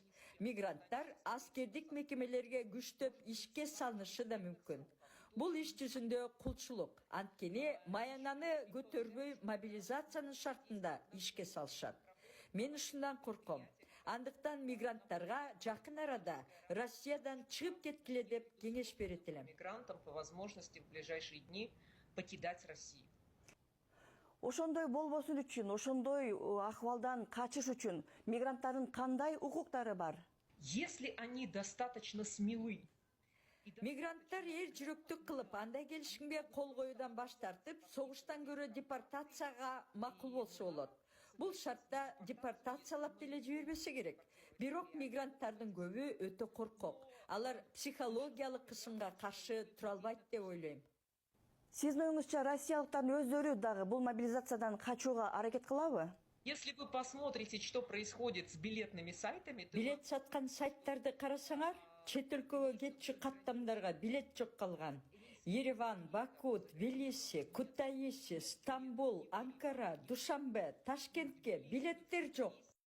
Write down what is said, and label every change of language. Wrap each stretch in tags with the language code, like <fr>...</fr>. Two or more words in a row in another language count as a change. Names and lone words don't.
<ky>Мигранттар аскердик мекемелерге күчтөп ишке салынышы да мүмкүн. Бул иш жүзүндө кулчулук. Анткени маянаны көтөрбөй мобилизациянын шартында ишке салышат. Мен ушундан корком. Андыктан мигранттарга жакын арада Россиядан чыгып кеткиле деп кеңеш берет элем.</ky> <ru>Мигрантам по возможности в ближайшие дни покидать Россию.</ru> <ky>Ошондой болбосун үчүн, ошондой акыбалдан качыш үчүн мигранттардын кандай укуктары бар?</ky> <ru>Если они достаточно смелы,</ru> <ky>Мигранттар эр жүрөктүк кылып, андай келишимге кол коюудан баш тартып, согуштан көрө депортацияга макул болсо болот. Бул шартта депортациялап деле жибербесе керек. Бирок мигранттардын көбү өтө коркок. Алар психологиялык кысымга каршы тура албайт деп ойлойм. Сиздин оюңузча россиялыктардын өздөрү дагы бул мобилизациядан качууга аракет кылабы?</ky> <ru>если вы посмотрите, что происходит с билетными сайтами, то</ru> <ky>Билет саткан сайттарды карасаңар, чет өлкөгө кетчү каттамдарга билет жок калган. Ереван, Баку, Тбилиси, Кутаиси, Стамбул, Анкара, Душанбе, Ташкентке билеттер жок.</ky>